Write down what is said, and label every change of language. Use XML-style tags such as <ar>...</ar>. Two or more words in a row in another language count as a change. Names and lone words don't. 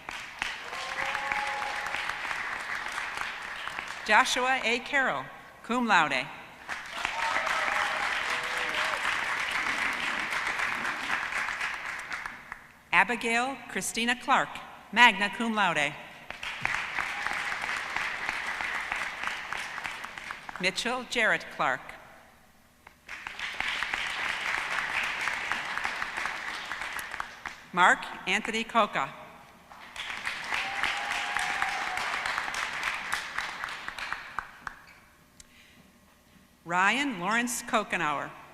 <en>Joshua A. Carroll,</en> <la>cum laude.</la> <en>Abigail Christina Clark,</en> <la>magna cum laude.</la> <en>Mitchell Jarrett Clark. Mark Anthony Coca. Ryan Lawrence Kokenauer.</en>